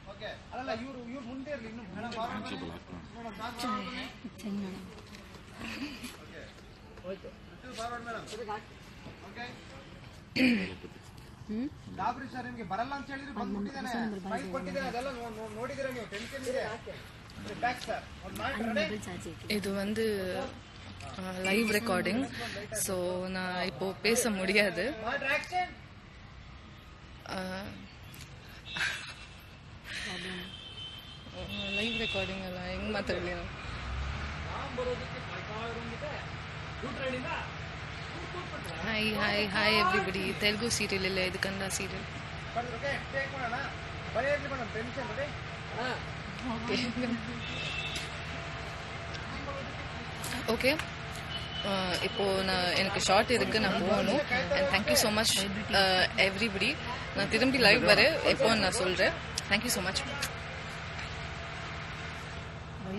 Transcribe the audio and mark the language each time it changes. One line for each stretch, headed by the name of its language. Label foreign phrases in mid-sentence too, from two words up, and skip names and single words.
Kannada: ಬರಲ್ಲ ಅಂತ ಹೇಳಿದ್ರೆ ನೋಡಿದ್ರೆ ನೀವು ಟೆನ್ಷನ್ ಇದೆ.
Tamil: இது வந்து
English: live recording.
Tamil: ஸோ நான் இப்போ பேச முடியாது.
English: live recording
Kannada: ಅಲ್ಲ, ಹೆಂಗ್ ಮಾತಾಡಲಿ ನಾವು?
English: hi hi hi everybody.
Kannada: ತೆಲುಗು ಸೀರಿಯಲ್ ಇಲ್ಲ, ಇದು ಕನ್ನಡ ಸೀರಿಯಲ್. ಬರೀ ಇರ್ಲಿ
English: madam tension
Kannada: ಬರೀ
Tamil: ஓகே இப்போ எனக்கு ஷார்ட் இருக்கு, நான் போகணும்.
English: and thank you so much everybody.
Tamil: நான் திரும்பி லைவ் வரேன் எப்போ நான் சொல்கிறேன்.
English: thank you so much.